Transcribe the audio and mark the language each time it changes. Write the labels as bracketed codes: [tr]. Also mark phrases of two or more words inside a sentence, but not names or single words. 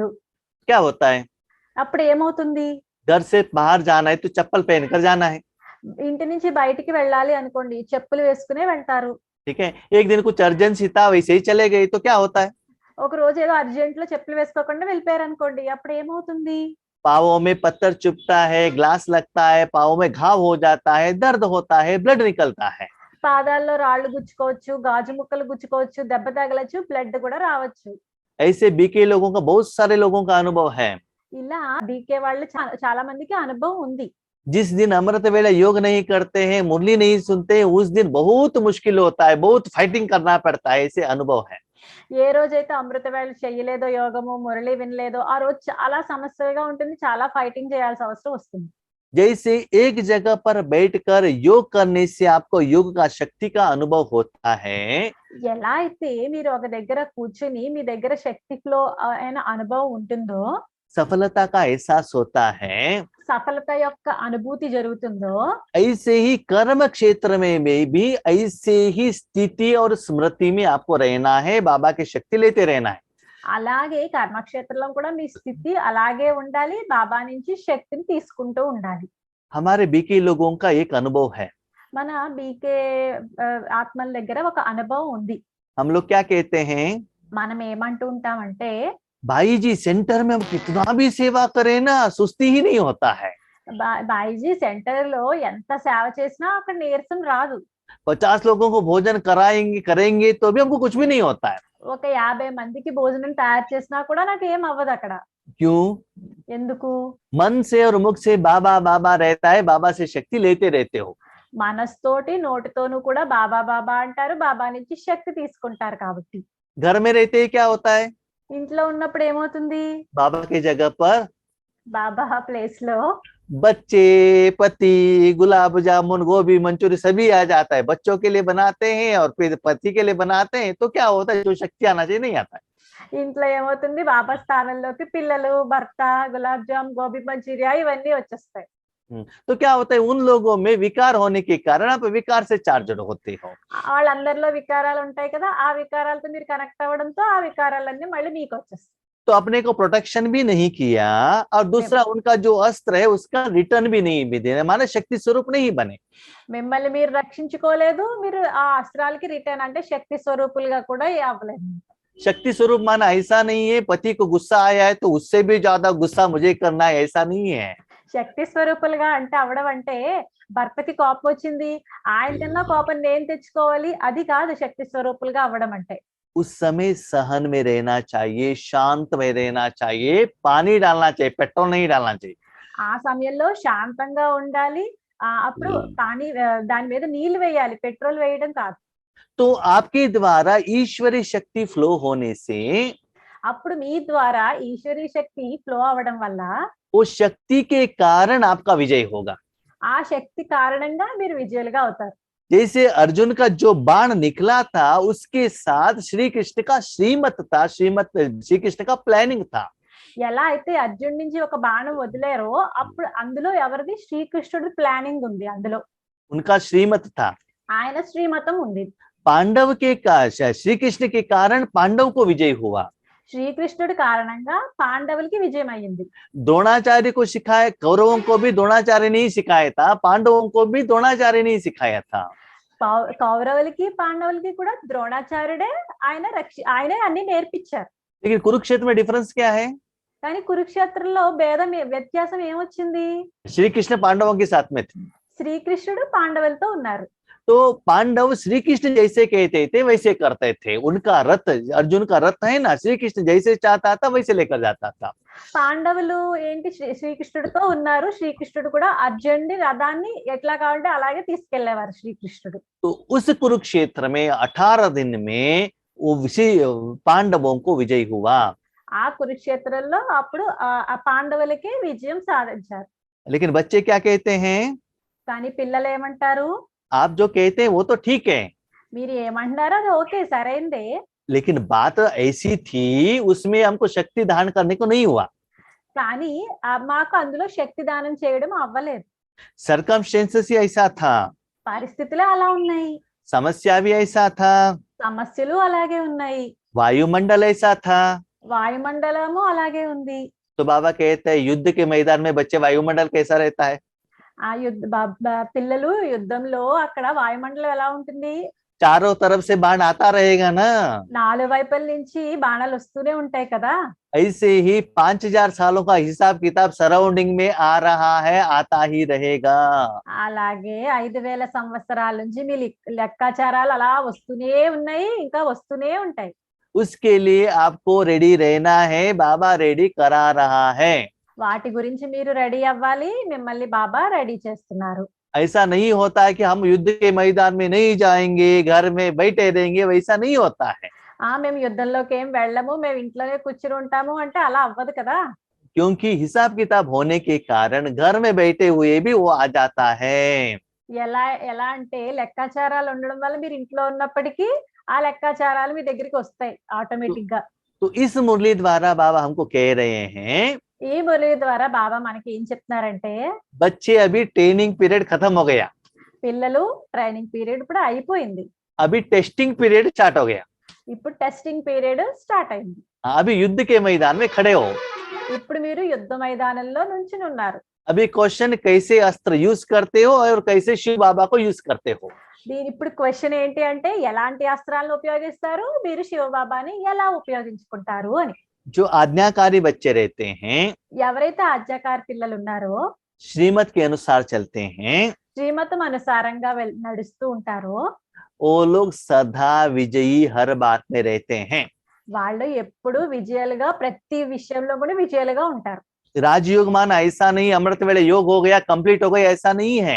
[hi] क्या होता है? [te] అప్పుడు ఏమవుతుంది? [hi] घर से बाहर जाना है तो चप्पल पहनकर जाना है, [te] ఇంటి నుంచి బయటికి వెళ్ళాలి అనుకోండి, చెప్పులు వేసుకునే వెళ్తారు. [hi] ठीक है। एक दिन कुछ अर्जेंसी था, वैसे ही चले गए तो क्या होता है? [te] ఒక రోజు ఏదో అర్జెంట్ లో చెప్పులు వేసుకోకుండా వెళ్ళిపోయారు అనుకోండి, అప్పుడు ఏమవుతుంది? [hi] पाँवों में पत्थर चुभता है, ग्लास लगता है, पाँवों में घाव हो जाता है, दर्द होता है, ब्लड निकलता है। [te] పాదాల్లో రాళ్ళు గుచ్చుకోవచ్చు, గాజు ముక్కలు గుచ్చుకోవచ్చు, దెబ్బ తగలచ్చు, బ్లడ్ కూడా రావచ్చు. [hi] ऐसे बीके लोगों का, बहुत सारे लोगों का अनुभव है। [te] ఇలా బీకే వాళ్ళు చాలా మందికి అనుభవం ఉంది. [hi] जिस दिन अमृत वेला योग नहीं करते हैं, मुरली नहीं सुनते हैं, उस दिन बहुत मुश्किल होता है, बहुत फाइटिंग करना पड़ता है, ऐसे अनुभव है। [te] ఏ రోజైతే అమృత వేళ చెయ్యలేదో, యోగము మురళి వినలేదో, ఆ రోజు చాలా సమస్యగా ఉంటుంది, చాలా ఫైటింగ్ చేయాల్సిన అవసరం వస్తుంది. [hi] जैसे एक जगह पर बैठकर योग करने से आपको योग का शक्ति का अनुभव होता है, [te] ఎలా అయితే మీరు ఒక దగ్గర కూర్చుని మీ దగ్గర శక్తి ఫ్లో అయిన అనుభవం ఉంటుందో, [hi] सफलता का एहसास होता है, [te] సఫలత యొక్క అనుభూతి జరుగుతుందో, [hi] ऐसे ही कर्म क्षेत्र में भी ऐसे ही स्थिति और स्मृति में आपको रहना है, बाबा की शक्ति लेते रहना है। [te] అలాగే కర్మక్షేత్రంలో కూడా మీ స్థితి అలాగే ఉండాలి, బాబా నుంచి శక్తిని తీసుకుంటూ ఉండాలి. [hi] हमारे बीके लोगों का एक अनुभव है। [te] మన బీకే ఆత్మల దగ్గర ఒక అనుభవం ఉంది. [hi] हम लोग क्या कहते हैं? [te] మనం ఏమంటూ ఉంటామంటే, [hi] भाई जी सेंटर में हम कितना भी सेवा करें ना, सुस्ती ही नहीं होता है। [te] బాయిజీ సెంటర్ లో ఎంత సేవ చేసినా అక్కడ నీరసం రాదు. [hi] 50 लोगों को भोजन करेंगे तो भी हमको कुछ भी नहीं होता है। [te] ఒక 50 మందికి భోజనం తయారు చేసినా కూడా నాకు ఏం అవ్వదు అక్కడ. [hi] क्यों? [te] ఎందుకు? [hi] मन से और मुख से बाबा बाबा रहता है, बाबा से शक्ति लेते रहते हो। [te] మనస్తోటి నోటితోనూ కూడా బాబా బాబా అంటారు, బాబా నుంచి శక్తి తీసుకుంటారు కాబట్టి. [hi] घर में रहते ही क्या होता है? [te] ఇంట్లో ఉన్నప్పుడు ఏమవుతుంది? [hi] बाबा की जगह पर [te] బాబా ప్లేస్ లో [hi] बच्चे, पति, गुलाब जामुन, गोभी मंचूरी सभी आ जाता है। बच्चों के लिए बनाते हैं और फिर पति के लिए बनाते हैं, तो क्या होता है? जो शक्ति आना चाहिए नहीं आता है। [te] ఇంట్లో ఏమవుతుంది? బాబా స్థానంలోకి పిల్లలు, భర్త, గులాబ్ జామ్, గోబీ మంచూరియా ఇవన్నీ వచ్చేస్తాయి. [hi] तो क्या होता है? उन लोगों में विकार होने के कारण आप विकार से चार्जड होते हो। [te] వాళ్ళందరిలో వికారాలు ఉంటాయి కదా, ఆ వికారాలతో మీరు కనెక్ట్ అవ్వడంతో ఆ వికారాలన్నీ మళ్ళీ మీకు వచ్చేస్తాయి. [hi] तो अपने को प्रोटेक्शन भी नहीं किया और दूसरा उनका जो अस्त्र है उसका रिटर्न भी नहीं भी देना, माने शक्ति स्वरूप नहीं बने। [te] మిమ్మల్ని మీరు రక్షించుకోలేదు, మీరు ఆ అస్త్రాలకి రిటర్న్ అంటే శక్తి స్వరూపులుగా కూడా అవ్వలేదు. [hi] शक्ति स्वरूप माना ऐसा नहीं है पति को गुस्सा आया है तो उससे भी ज्यादा गुस्सा मुझे करना है, ऐसा नहीं है। [te] శక్తి స్వరూపులుగా అంటే అవడం అంటే భర్తకి కోపం వచ్చింది, ఆయన కన్నా కోపం నేను తెచ్చుకోవాలి, అది కాదు శక్తి స్వరూపులుగా అవ్వడం అంటే. [hi] उस समय सहन में रहना चाहिए, शांत में रहना चाहिए, पानी डालना चाहिए, पेट्रोल नहीं डालना चाहिए। [te] ఆ సమయంలో శాంతంగా ఉండాలి, అప్పుడు పానీ దాని మీద నీళ్లు వేయాలి, పెట్రోల్ వేయడం కాదు. [hi] तो आपके द्वारा ईश्वरी शक्ति फ्लो होने से [te] అప్పుడు మీ ద్వారా ఈశ్వరీ శక్తి ఫ్లో అవడం వల్ల [hi] वो शक्ति के कारण आपका विजय होगा। [te] ఆ శక్తి కారణంగా మీరు విజయులుగా అవుతారు. [hi] जैसे अर्जुन का जो बाण निकला था उसके साथ श्री कृष्ण का श्रीमत था, श्री कृष्ण का प्लानिंग था। [te] ఎలా అయితే అర్జున్ నుంచి ఒక బాణం వదిలేరో అప్పుడు అందులో ఎవరిది? శ్రీకృష్ణుడి ప్లానింగ్ ఉంది, అందులో [hi] उनका श्रीमत था। [te] ఆయన శ్రీమతం ఉంది. [hi] पांडव के श्री कृष्ण के कारण पांडव को विजय हुआ। [te] శ్రీకృష్ణుడి కారణంగా పాండవులకి విజయం అయ్యింది. [hi] द्रोणाचार्य को सिखाया, कौरवों को भी द्रोणाचार्य ने ही सिखाया था, पांडवों को भी द्रोणाचार्य ने ही सिखाया था। [te] కౌరవులకి పాండవులకి కూడా ద్రోణాచార్యుడే ఆయనే అన్ని నేర్పించారు. [hi] लेकिन कुरुक्षेत्र में डिफरेंस क्या है? [te] కానీ కురుక్షేత్రంలో వ్యత్యాసం ఏమొచ్చింది? [hi] श्री कृष्ण पांडवों के साथ में थे, [te] శ్రీకృష్ణుడు పాండవులతో ఉన్నారు. [hi] तो पांडव श्री कृष्ण जैसे कहते थे वैसे करते थे। उनका रथ, अर्जुन का रथ है ना, श्री कृष्ण जैसे चाहता था वैसे लेकर जाता था। [te] పాండవులు ఏంటి? శ్రీకృష్ణుడితో ఉన్నారు, శ్రీకృష్ణుడు కూడా అర్జునుడి రథాన్ని ఎట్లా కావాలంటే అలాగే తీసుకెళ్లేవారు శ్రీకృష్ణుడు. [hi] तो उस कुरुक्षेत्र में 18 दिन में वो पांडवों को विजय हुआ। [te] ఆ కురుక్షేత్రంలో అప్పుడు ఆ పాండవులకి విజయం సాధించారు. [hi] लेकिन बच्चे क्या कहते हैं? [te] కానీ పిల్లలు ఏమంటారు? [hi] आप जो कहते हैं वो तो ठीक है, [te] మీరు ఏమంటున్నారో అది ఓకే, సరైందే, [hi] लेकिन बात ऐसी थी, उसमें हमको शक्ति धारण करने को नहीं हुआ। [te] కానీ మాకు అందులో శక్తి దానం చేయడం అవ్వలేదు. [hi] सरकमस्टेंसेस ही ऐसा था, [te] పరిస్థితులే అలా ఉన్నాయి, [hi] समस्या भी ऐसा था, [te] సమస్యలు అలాగే ఉన్నాయి, [hi] वायुमंडल ऐसा था। [te] వాయుమండలము అలాగే ఉంది. [hi] तो बाबा कहते हैं युद्ध के मैदान में बच्चे वायुमंडल कैसा रहता है? [te] ఆ పిల్లలు యుద్ధంలో అక్కడ వాయుమండలం ఎలా ఉంటుంది? [hi] चारों तरफ से बाण आता रहेगा ना। [te] నాలుగు వైపుల నుంచి బాణాలు వస్తూనే ఉంటాయి కదా. [hi] ऐसे ही 5000 सालों का हिसाब किताब सराउंडिंग में आ रहा है, आता ही रहेगा। [te] అలాగే 5000 సంవత్సరాల నుంచి మీ లెక్కాచారాలు అలా వస్తూనే ఉన్నాయి, ఇంకా వస్తూనే ఉంటాయి. [hi] उसके लिए आपको रेडी रहना है, बाबा रेडी करा रहा है। [te] వాటి గురించి మీరు రెడీ అవ్వాలి, మిమ్మల్ని బాబా రెడీ చేస్తున్నారు. [hi] ऐसा नहीं होता है कि हम युद्ध के मैदान में नहीं जाएंगे, घर में बैठे रहेंगे, वैसा नहीं होता है। [te] మేము యుద్ధంలోకి ఏం వెళ్ళము, మేము ఇంట్లోనే కూర్చుని ఉంటాము అంటే అలా అవ్వదు కదా. [hi] क्योंकि हिसाब किताब होने के कारण घर में बैठे हुए भी वो आ जाता है। [te] ఎలా ఎలా అంటే లెక్కాచారాలు ఉండడం వల్ల మీరు ఇంట్లో ఉన్నప్పటికీ ఆ లెక్కాచారాలు మీ దగ్గరికి వస్తాయి ఆటోమేటిక్ గా. [hi] तो इस मुरली द्वारा बाबा हमको कह रहे हैं, [te] ఈ మురళి ద్వారా బాబా మనకి ఏం చెప్తున్నారంటే, [hi] बच्चे अभी [en] training period [hi] खत्म हो गया, [te] పిల్లలు [en] training period [te] ఇప్పుడు అయిపోయింది, [hi] अभी [en] testing period start [hi] हो गया। [te] ఇప్పుడు [en] testing period start [te] అయింది. [hi] अभी युद्ध के मैदान में खड़े हो। [te] ఇప్పుడు మీరు యుద్ధ మైదానంలో నుంచుని ఉన్నారు. [hi] अभी क्वेश्चन कैसे अस्त्र यूज करते हो और कैसे शिव बाबा को यूज करते हो। [te] ఇప్పుడు క్వశ్చన్ ఏంటి అంటే ఎలాంటి అస్త్రాలను ఉపయోగిస్తారు, మీరు శివబాబాని ఎలా ఉపయోగించుకుంటారు అని. [hi] जो आज्ञाकारी बच्चे रहते हैं, [te] ఎవరైతే ఆజ్ఞాకారి పిల్లలు ఉన్నారో, [hi] श्रीमत के अनुसार चलते हैं, [te] శ్రీమతం అనుసారంగా నడుస్తూ ఉంటారో, [hi] वो लोग सदा विजयी हर बात में रहते हैं। [te] వాళ్ళు ఎప్పుడు విజయాలుగా, ప్రతి విషయంలో కూడా విజయాలుగా ఉంటారు. [hi] राजयोग मान ऐसा नहीं अमृत वेले योग हो गया कंप्लीट हो गया, ऐसा नहीं है।